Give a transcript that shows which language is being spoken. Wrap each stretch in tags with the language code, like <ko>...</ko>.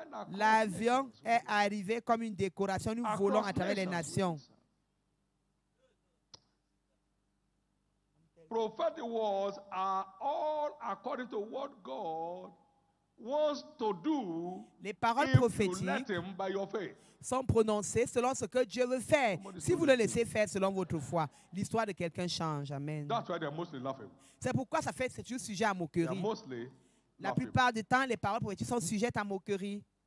<fr>L'avion est arrivé comme une décoration. Nous volons à travers les nations.</fr> <en>Prophetic words are all according to what God wants to do.</en> <fr>Les paroles prophétiques sont prononcées selon ce que Dieu veut faire. Si vous le laissez faire selon votre foi, l'histoire de quelqu'un change. Amen. C'est pourquoi c'est toujours sujet à moquerie. La plupart du temps, les paroles prophétiques sont sujettes à moquerie.</fr>